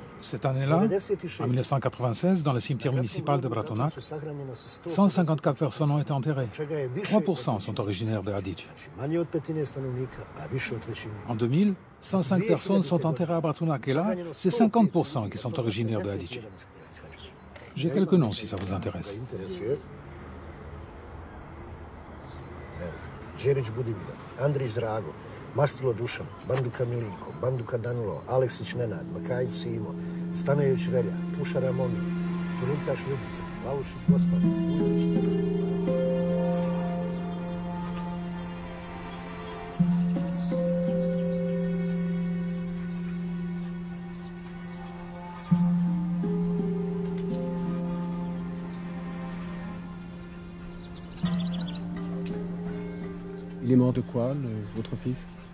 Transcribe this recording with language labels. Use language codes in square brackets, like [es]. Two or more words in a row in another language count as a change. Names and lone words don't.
[fr] Cette année-là, en 1996, dans le cimetière municipal de Bratunac, 154 personnes ont été enterrées. 3% sont originaires de Adić. En 2000, 105 personnes sont enterrées à Bratunac et là, c'est 50% qui sont originaires de Adić. J'ai quelques noms si ça vous intéresse. Đerić Budimir, Andrić Drago, Mastilo Dušan, Banduka Milinko, Banduka Danilo, Aleksić Nenad, Makajić Simo, Stanojević Relja, Pušara Momi, Turuntaš Ljubica, Lavušić Gospar, Ujović. Il est mort de quoi, votre fils?